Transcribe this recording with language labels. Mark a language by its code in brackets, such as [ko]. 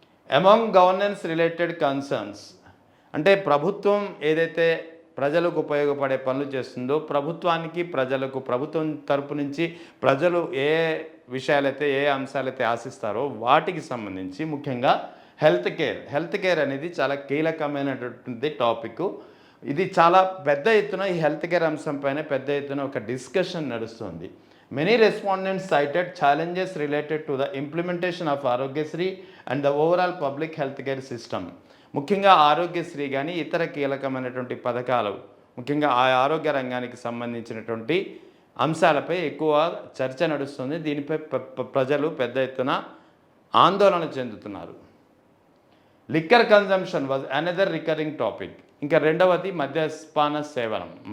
[en] among governance related concerns [te] అంటే ప్రభుత్వం ఏదైతే ప్రజలకు ఉపయోగపడే పనులు చేస్తుందో, ప్రభుత్వానికి ప్రజలకు ప్రభుత్వం తరపు నుంచి ప్రజలు ఏ విషయాలైతే ఏ అంశాలైతే ఆశిస్తారో వాటికి సంబంధించి ముఖ్యంగా హెల్త్ కేర్ అనేది చాలా కీలకమైనటువంటి టాపిక్. ఇది చాలా పెద్ద ఎత్తున ఈ హెల్త్ కేర్ అంశం పైన పెద్ద ఎత్తున ఒక డిస్కషన్ నడుస్తుంది. [en] Many respondents cited challenges related to the implementation of Aarogyasri and the overall public health care system. [te] ముఖ్యంగా ఆరోగ్యశ్రీ కానీ ఇతర కీలకమైనటువంటి పథకాలు, ముఖ్యంగా ఆ ఆరోగ్య రంగానికి సంబంధించినటువంటి అంశాలపై ఎక్కువ చర్చ నడుస్తుంది. దీనిపై ప్రజలు పెద్ద ఎత్తున ఆందోళన చెందుతున్నారు. [en] Liquor consumption was another recurring topic. [te] ఇంకా రెండవది మద్యపాన సేవనం.